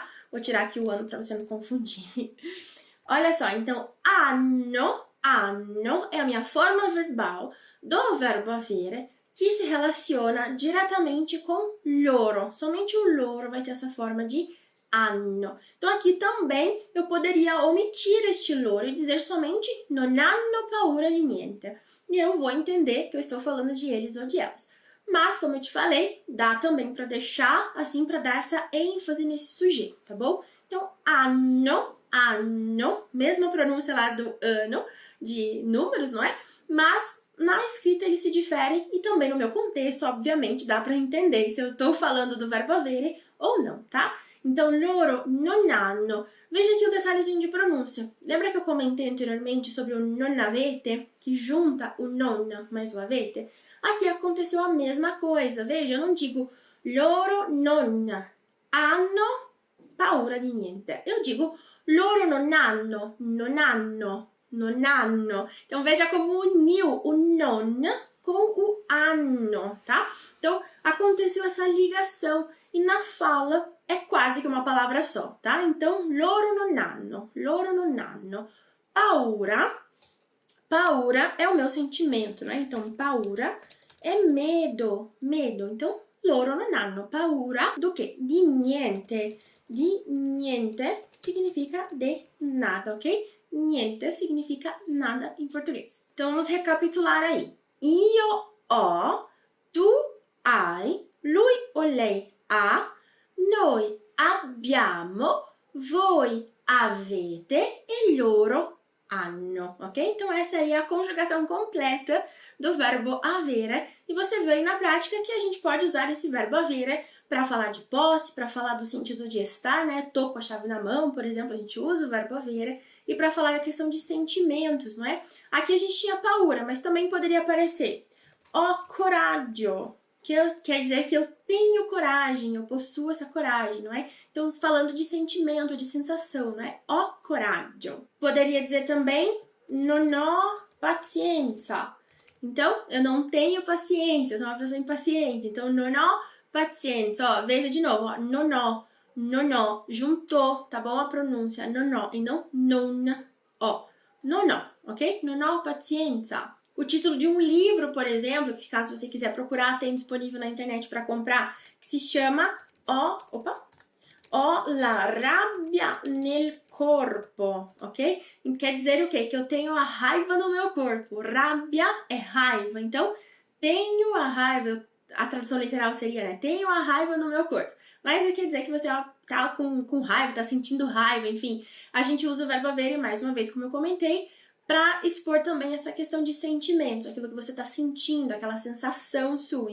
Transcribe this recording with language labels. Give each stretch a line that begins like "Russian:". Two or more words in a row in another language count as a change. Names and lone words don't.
Portuguese: Vou tirar aqui o ano para você não confundir. Olha só, então, hanno é a minha forma verbal do verbo avere, que se relaciona diretamente com loro. Somente o loro vai ter essa forma de hanno. Então aqui também eu poderia omitir este loro e dizer somente
Italian: non hanno paura di niente.
Portuguese: E eu vou entender que eu estou falando de eles ou de elas. Mas, como eu te falei, dá também para deixar assim, para dar essa ênfase nesse sujeito, tá bom? Então, hanno, mesma pronúncia lá do ano, de números, não é? Mas na escrita eles se diferem e também no meu contexto, obviamente, dá para entender se eu estou falando do verbo avere ou não, tá? Então,
Italian: loro non hanno.
Portuguese: Veja aqui o detalhezinho de pronúncia. Lembra que eu comentei anteriormente sobre o non avete? Que junta o non mais o avete? Aqui aconteceu a mesma coisa. Veja, eu não digo
Italian: loro non hanno paura di niente.
Portuguese: Eu digo
Italian: loro non hanno, non hanno, non hanno.
Portuguese: Então, veja como uniu o non com o hanno, tá? Então, aconteceu essa ligação e na fala é quase que uma palavra só, tá? Então,
Italian: loro non hanno, loro non hanno.
Portuguese: Paura, paura é o meu sentimento, né? Então, paura é medo, medo. Então,
Italian: loro non hanno paura
Portuguese: do quê?
Italian: Di niente. Di niente
Portuguese: significa de nada, ok? Niente significa nada em português. Então, vamos recapitular aí.
Italian: Io ho, tu hai, lui o lei ha, noi abbiamo, voi avete e loro hanno,
Portuguese: ok? Então essa aí é a conjugação completa do verbo avere e você vê aí na prática que a gente pode usar esse verbo avere para falar de posse, para falar do sentido de estar, né? Tô com a chave na mão, por exemplo, a gente usa o verbo avere e para falar a questão de sentimentos, não é? Aqui a gente tinha paura, mas também poderia aparecer
Italian: ho coraggio,
Portuguese: que quer dizer que eu tenho coragem, eu possuo essa coragem, não é? Então, falando de sentimento, de sensação, não é?
Italian: Ho coraggio.
Portuguese: Poderia dizer também
Italian: non ho pazienza.
Portuguese: Então, eu não tenho paciência, eu sou uma pessoa impaciente. Então,
Italian: non ho pazienza.
Portuguese: Ó, veja de novo, ó,
Italian: non ho,
Portuguese: juntou, tá bom a pronúncia?
Italian: Non ho
Portuguese: e não
Italian: non ho. Non ho, ok? Non ho pazienza.
Portuguese: O título de um livro, por exemplo, que caso você quiser procurar, tem disponível na internet para comprar, que se chama Ho la rabbia nel corpo, ok? Quer dizer o quê? Que eu tenho a raiva no meu corpo. Rabbia é raiva. Então, tenho a raiva, a tradução literal seria, né? Tenho a raiva no meu corpo. Mas quer dizer que você tá com raiva, tá sentindo raiva, enfim. A gente usa o verbo avere, mais uma vez, como eu comentei, para expor também essa questão de sentimentos, aquilo que você está sentindo, aquela sensação sua.